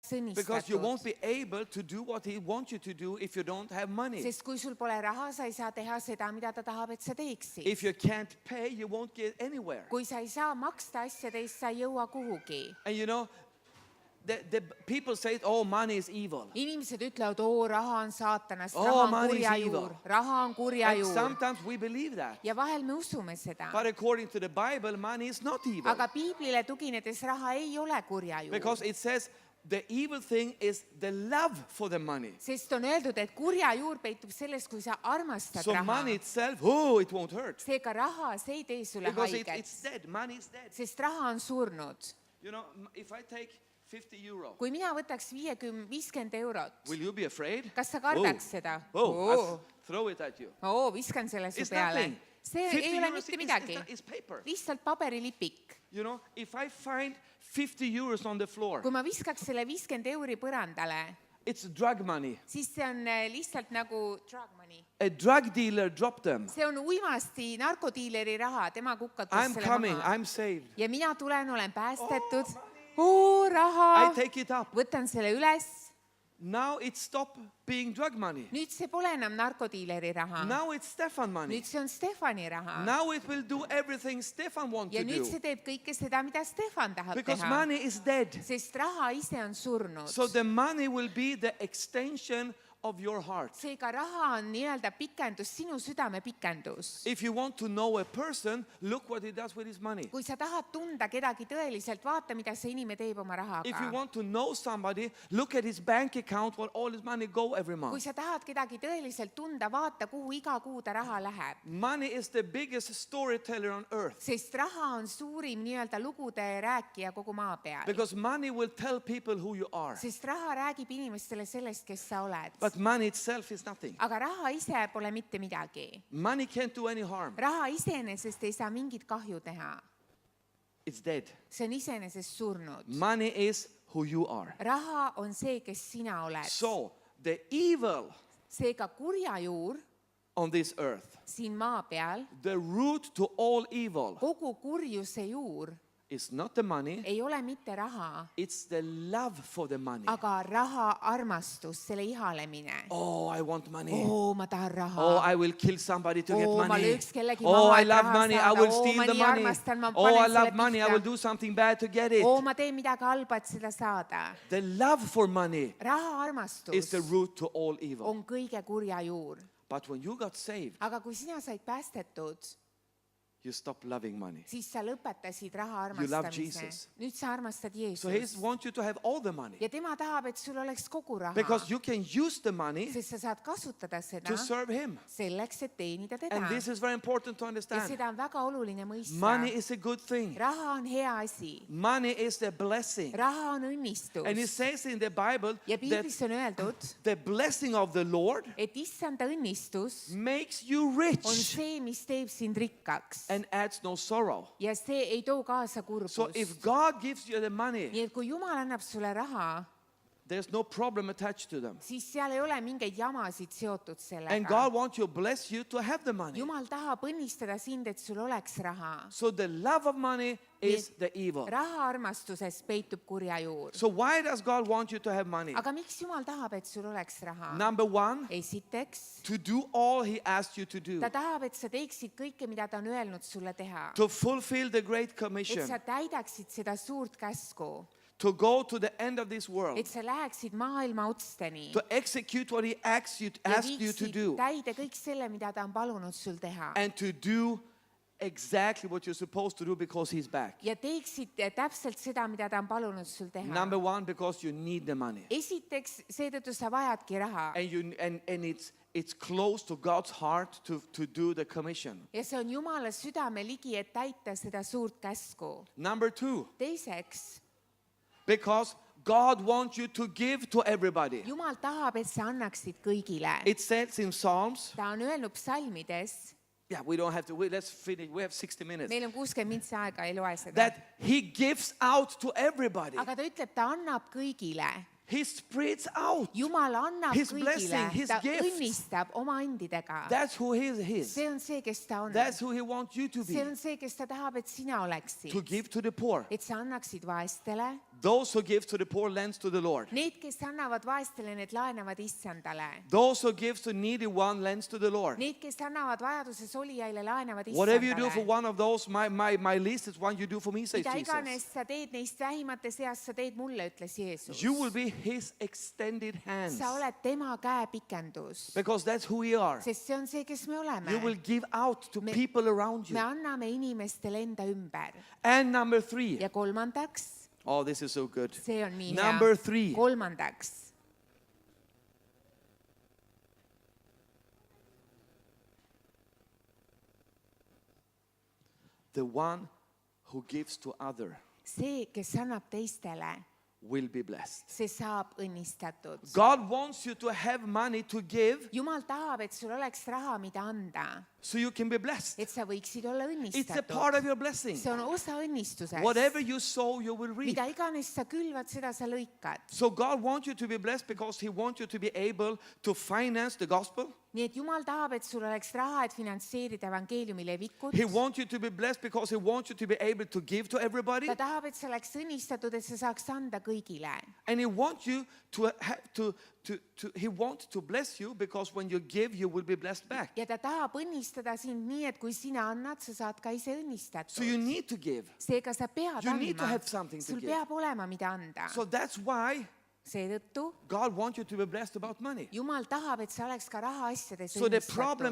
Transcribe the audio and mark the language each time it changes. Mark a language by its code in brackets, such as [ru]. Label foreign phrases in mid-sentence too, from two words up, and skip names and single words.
[en] Because you won't be able to do what he wants you to do if you don't have money. [et] Sest kui sul pole raha, sa ei saa teha seda, mida ta tahab, et sa teeksid. [en] If you can't pay, you won't get anywhere. [et] Kui sa ei saa maksta asjade eest, sa ei jõua kuhugi. [en] And you know, the people say, oh, money is evil. [et] Inimesed ütlevad, raha on saatanast, [en] Oh, [et] raha on [en] money is [et] kurja [en] evil. [et] juur, raha on kurja [en] And [et] juur. [en] sometimes we believe that. [et] Ja vahel me usume seda. [en] But according to the Bible, money is not evil. [et] Aga piiblile tuginedes raha ei ole kurja juur. [en] Because it says the evil thing is the love for the money. [et] Sest on öeldud, et kurja juur peitub selles, kui sa armastad [en] So [et] raha. [en] money itself, oh, it won't hurt. [et] Seega raha, see ei tee sulle [en] Because [et] haiget. [en] it's dead. Money is dead. [et] Sest raha on surnud. [en] You know, if I take 50 euro, [et] Kui mina võtaks 50 eurot, [en] will you be afraid? [et] kas sa kardaks seda? [en] I'll throw it at you. [et] Viskan selle su [en] It's [et] peale. [en] nothing. [et] See 50 ei ole [en] euros [et] mitte midagi. [en] is paper. [et] Lihtsalt paberilipik. [en] You know, if I find 50 euros on the floor, [et] Kui ma viskaks selle 50 euri põrandale, [en] it's drug money. [et] siis see on lihtsalt nagu [en] drug money. A drug dealer dropped them. [et] See on uimasti narkodiileri raha, tema kukkatus [en] I'm [et] selle [en] coming, [et] maha. [en] I'm saved. [et] Ja mina tulen, olen päästetud. [en] I [et] Raha! [en] take it up. [et] Võtan selle üles. [en] Now it stopped being drug money. [et] Nüüd see pole enam narkodiileri raha. [en] Now it's Stefan money. [et] Nüüd see on Stefani raha. [en] Now it will do everything Stefan wants [et] Ja [en] to [et] nüüd [en] do. [et] see teeb kõike seda, mida Stefan tahab [en] Because [et] teha. [en] money is dead. [et] Sest raha ise on surnud. [en] So the money will be the extension of your heart. [et] Seega raha on nii-öelda pikendus, sinu südame pikendus. [en] If you want to know a person, look what he does with his money. [et] Kui sa tahad tunda kedagi tõeliselt, vaata, mida see inimene teeb oma [en] If you [et] rahaga. [en] want to know somebody, look at his bank account where all his money go every [et] Kui [en] month. [et] sa tahad kedagi tõeliselt tunda, vaata, kuhu iga kuu ta raha läheb. [en] Money is the biggest storyteller on earth. [et] Sest raha on suurim nii-öelda lugude rääkija kogu maa peal. [en] Because money will tell people who you are. [et] Sest raha räägib inimestele sellest, kes sa oled. [en] But money itself is nothing. [et] Aga raha ise pole mitte midagi. [en] Money can't do any harm. [et] Raha iseenesest ei saa mingit kahju teha. [en] It's dead. [et] See on iseenesest surnud. [en] Money is who you are. [et] Raha on see, kes sina oled. [en] So the evil [et] Seega kurja juur [en] on this earth, [et] siin maa peal, [en] the root to all evil, [et] kogu kurjuse juur [en] is not the money, [et] ei ole mitte raha, [en] it's the love for the money. [et] aga raha armastus, selle ihalemine. [en] Oh, I want money. [et] Ma tahan raha. [en] Oh, I will kill somebody to get [et] Ma [en] money. [et] lööks kellegi [en] Oh, [et] maha, [en] I [et] et [en] love [et] raha [en] money. I [et] saada. [en] will steal [et] Ma [en] the [et] nii [en] money. [et] armastan, ma [en] Oh, [et] panen [en] I love [et] selle [en] money. I [et] pihta. [en] will do something bad to get it. [et] Ma teen midagi halba, et seda saada. [en] The love for money [et] Raha [en] is [et] armastus [en] the root to all evil. [et] on kõige kurja juur. [en] But when you got saved, [et] Aga kui sina said päästetud, [en] you stopped loving money. [et] siis sa lõpetasid raha [en] You love [et] armastamise. [en] Jesus. [et] Nüüd sa armastad [en] So he [et] Jeesust. [en] wants you to have all the money. [et] Ja tema tahab, et sul oleks kogu raha. [en] Because you can use the money [et] Sest sa saad kasutada seda [en] to serve him. [et] selleks, et teenida teda. [en] And this is very important to [et] Ja [en] understand. [et] seda on väga oluline mõista. [en] Money is a good thing. [et] Raha on hea asi. [en] Money is the blessing. [et] Raha on õnnistus. [en] And it says in the Bible [et] Ja [en] that [et] piiblis on öeldud, [en] the blessing of the Lord [et] et issanda õnnistus [en] makes you [et] on [en] rich [et] see, mis teeb sind rikkaks. [en] and adds no sorrow. [et] Ja see ei too kaasa [en] So if [et] kurbust. [en] God gives you the money, [et] Nii et kui Jumal annab sulle raha, [en] there's no problem attached to them. [et] siis seal ei ole mingeid jamasid seotud [en] And [et] sellega. [en] God wants to bless you to have the money. [et] Jumal tahab õnnistada sind, et sul oleks raha. [en] So the love of money is the evil. [et] Raha armastuses peitub kurja juur. [en] So why does God want you to have money? [et] Aga miks Jumal tahab, et sul oleks raha? [en] Number one, [et] Esiteks, [en] to do all he asked you to do. [et] ta tahab, et sa teeksid kõike, mida ta on öelnud sulle teha. [en] To fulfill the Great [et] Et [en] Commission. [et] sa täidaksid seda suurt käsku. [en] To go to the end of this world. [et] Et sa läheksid maailma otsteni. [en] To execute what he asked you [et] Ja [en] to [et] viiksid [en] do. [et] täide kõik selle, mida ta on palunud sul teha. [en] And to do exactly what you're supposed to do because he's back. [et] Ja teeksid täpselt seda, mida ta on palunud sul teha. [en] Number one, because you need the money. [et] Esiteks, seetõttu sa vajadki raha. [en] And it's close to God's heart to do the commission. [et] Ja see on Jumala südame ligi, et täita seda suurt käsku. [en] Number two, [et] Teiseks, [en] because God wants you to give to everybody. [et] Jumal tahab, et sa annaksid kõigile. [en] It says in Psalms, [et] Ta on öelnud psalmides, [en] yeah, we don't have to wait, let's finish. We have 60 minutes. [et] meil on 60 mintsi aega, ei loe seda. [en] That he gives out to everybody. [et] Aga ta ütleb, ta annab kõigile. [en] He spreads out. [et] Jumal annab [en] His [et] kõigile, [en] blessing, his [et] ta [en] gifts. [et] õnnistab oma andidega. [en] That's who he is. [et] See on see, kes ta on. [en] That's who he wants you to [et] See [en] be. [et] on see, kes ta tahab, et sina oleksid. [en] To give to the poor. [et] Et sa annaksid vaestele, [en] Those who give to the poor lends to the Lord. [et] Need, kes annavad vaestele, need laenavad issandale. [en] Those who give to needy one lends to the Lord. [et] Need, kes annavad vajaduses olijaile, laenavad [en] Whatever you do for [et] issandale. [en] one of those, my least is one you do for me, says [et] Mida [en] Jesus. [et] iganes sa teed neist vähimate seas, sa teed mulle, ütles Jeesus. [en] You will be his extended hands. [et] Sa oled tema käepikendus. [en] Because that's who we are. [et] Sest see on see, kes me oleme. [en] You will give out to people around [et] Me [en] you. [et] anname inimestele enda ümber. [en] And number 3. [et] Ja kolmandaks, [en] Oh, this is so good. [et] see on nii [en] Number [et] hea. 3. Kolmandaks, [en] The one who gives to other [et] see, kes annab teistele, [en] will be blessed. [et] see saab õnnistatud. [en] God wants you to have money to give [et] Jumal tahab, et sul oleks raha, mida anda, [en] so you can be blessed. [et] et sa võiksid olla [en] It's a part [et] õnnistatud. [en] of your blessing. [et] See on osa õnnistusest. [en] Whatever you sow, you will reap. [et] Mida iganes sa külvad, seda sa lõikad. [en] So God wants you to be blessed because he wants you to be able to finance the gospel. [et] Nii et Jumal tahab, et sul oleks raha, et finantseerida evangeeliumi levikut. [en] He wants you to be blessed because he wants you to be able to give to everybody. [et] Ta tahab, et sa oleks õnnistatud, et sa saaks anda kõigile. [en] And he wants you to he wants to bless you because when you give, you will be blessed back. [et] Ja ta tahab õnnistada sind nii, et kui sina annad, sa saad ka ise [en] So you [et] õnnistatud. [en] need to give. [et] Seega sa pead [en] You need to [et] andma. [en] have something to [et] Sul [en] give. [et] peab olema, mida anda. [en] So that's why [et] Seetõttu [en] God wants you to be blessed about money. [et] Jumal tahab, et sa oleks ka rahaasjades [en] So the problem